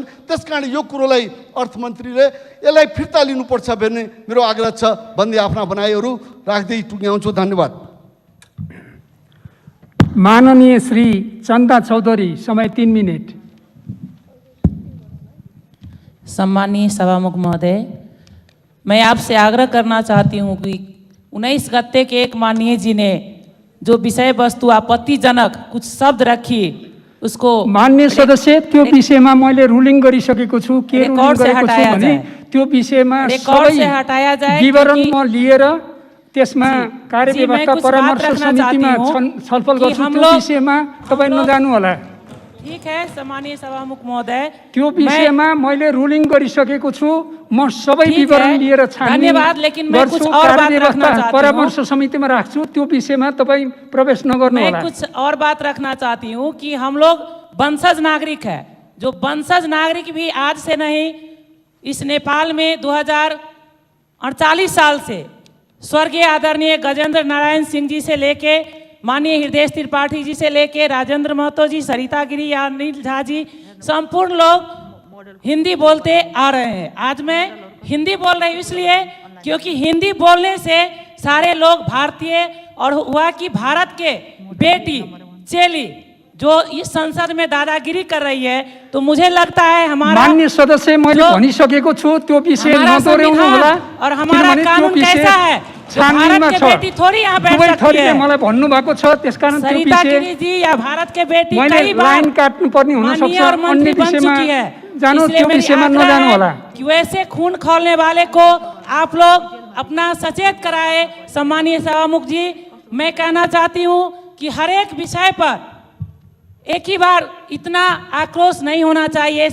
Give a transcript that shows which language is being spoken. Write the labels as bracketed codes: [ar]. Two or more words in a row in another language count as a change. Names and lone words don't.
[ne] त्यसकारण यो कुरोलाई अर्थमन्त्रीले यसलाई फिर्ता लिनुपर्छ भन्ने मेरो आग्रह छ भन्दै आफ्ना भनाइहरू राख्दै टुङ्ग्याउँछु। धन्यवाद। माननीय श्री चन्दा चौधरी, समय 3 मिनट। [hi] सम्मानीय सभामुख महोदय, मैं आपसे आग्रह करना चाहती हूँ कि 19 गते के एक माननीय जी ने जो विषय वस्तु आपत्तिजनक कुछ शब्द रखी उसको [ne] माननीय सदस्य त्यो विषयमा मैले रुलिङ गरिसकेको छु। के रुलिङ गरेको छु भने त्यो विषयमा सबै विवरण म लिएर त्यसमा कार्यव्यवस्था परामर्श समितिमा छलफल गर्छु। त्यो विषयमा तपाईं नजानु होला। [hi] ठीक है सम्मानीय सभामुख महोदय, [ne] त्यो विषयमा मैले रुलिङ गरिसकेको छु। म सबै विवरण लिएर धन्यवाद, [hi] लेकिन मैं कुछ और बात रखना चाहती हूँ। [ne] परामर्श समितिमा राख्छु, त्यो विषयमा तपाईं प्रवेश नगर्नु होला। [hi] मैं कुछ और बात रखना चाहती हूँ कि हम लोग वंशज नागरिक है, जो वंशज नागरिक भी आज से नहीं, इस नेपाल में 2048 साल से स्वर्गीय आदरणीय गजेंद्र नारायण सिंह जी से लेके माननीय हृदय त्रिपाठी जी से लेके राजेंद्र महतो जी, सरिता गिरी या अनिल झा जी, संपूर्ण लोग हिंदी बोलते आ रहे हैं। आज मैं हिंदी बोल रही हूँ इसलिए क्योंकि हिंदी बोलने से सारे लोग भारतीय, और हुआ कि भारत के बेटी चेली जो इस संसद में दादागिरी कर रही है, तो मुझे लगता है हमारा [ne] माननीय सदस्य मैले भनिसकेको छु त्यो विषय नदोहोर्याउनु होला। [hi] और हमारा कानून कैसा है, भारत के बेटी थोड़ी यहाँ बैठ सकती है। [ne] मलाई भन्नु भएको छ, त्यसकारण त्यो [hi] सरिता गिरी जी या भारत के बेटी कई बार [ne] लाइन काट्नु पर्ने हुन सक्छ। [hi] और मंत्री बन चुकी है, इसलिए मेरी आग्रह है कि वैसे खून खौलने वाले को आप लोग अपना सचेत कराए। सम्मानीय सभामुख जी, मैं कहना चाहती हूँ कि हर एक विषय पर एक ही बार इतना आक्रोश नहीं होना चाहिए।